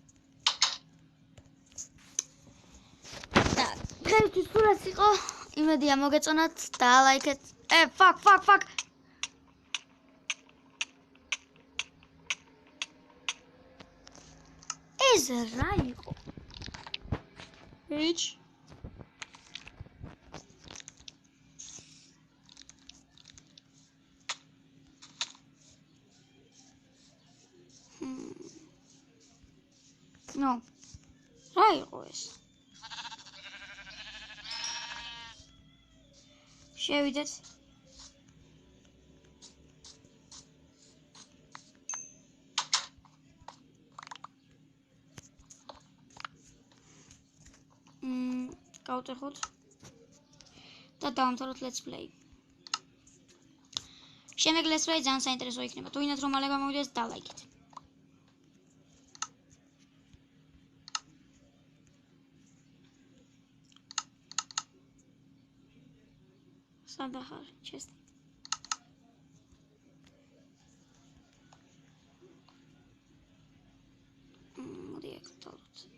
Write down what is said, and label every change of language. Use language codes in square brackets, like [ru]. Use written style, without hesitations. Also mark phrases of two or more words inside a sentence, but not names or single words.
[ka] დღეისთვის სურათს იყო, იმედია მოგეწონათ და ლაიქეთ. Fuck. ეს რა იყო? [en] Bitch. No. [ka] რა იყო ეს? შევიდეთ. გავტეხოთ და დავამთავროთ [en] let's play. [ka] შემდეგ [en] let's play [ka] ძალიან საინტერესო იქნება. თუ ვინაც რომ მალე გამოვიდეს და ლაიქეთ. სადა ხარ ჩესტი. მოდი აქ დავდოთ.